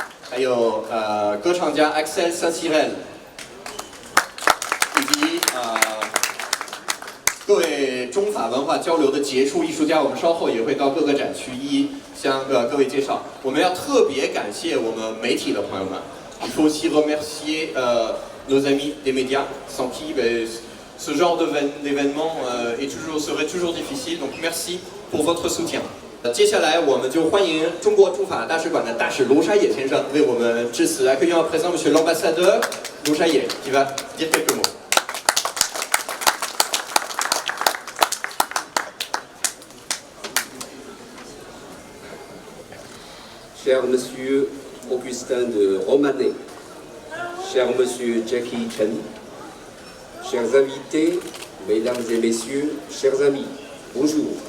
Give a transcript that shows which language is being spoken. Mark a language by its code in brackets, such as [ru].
[zh] 还有歌唱家 Axel Saint-Cyril， 以及各位中法文化交流的杰出艺术家，我们稍后也会到各个展区向各位介绍。我们要特别感谢我们媒体的朋友们。 [fr] Il faut aussi remercier nos amis des médias, sans qui ce genre d'événement serait toujours difficile. Donc merci pour votre soutien. [zh] 接下来我们就欢迎中国驻法大使馆的大使卢沙野先生为我们致辞。 [fr] Accueillons à présent Monsieur l'ambassadeur Lou Shaye qui va dire quelques mots. Cher Monsieur Augustin de Romanet, cher Monsieur Jackie Chan, chers invités, Mesdames et Messieurs, chers amis, bonjour.